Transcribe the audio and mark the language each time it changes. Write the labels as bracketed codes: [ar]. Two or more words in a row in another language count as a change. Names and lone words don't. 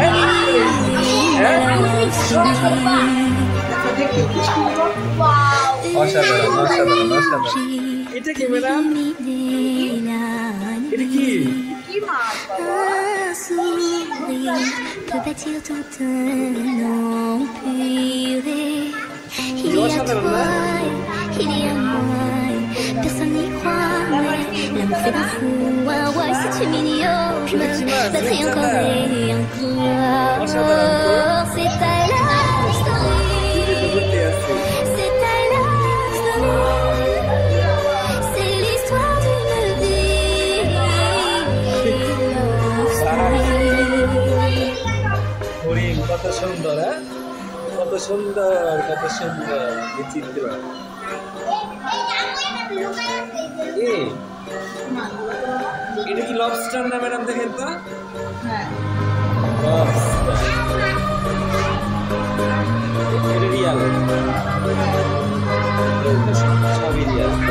[bn] হ্যাঁ, অসাধারণ অসাধারণ অসাধারণ। এটা কি ম্যাডাম? এটা কি? কি মাছ বাবা? অসাধারণ না? [fr] Personne n'y croit, mais l'amour fait d'un fou. Ah ouais, c'est une mignonne. Je me battrai encore et encore. C'est ta [en] love story. [fr] C'est ta [en] love story. [fr] C'est l'histoire d'une vie. [en] Love story. [bn] হরিণ কত সুন্দর, হ্যাঁ? কত সুন্দর, কত সুন্দর বিচিত্র। এটা কি লবস্টার না ম্যাডাম? দেখেন তো, এটা রিয়াল, সবই রিয়াল।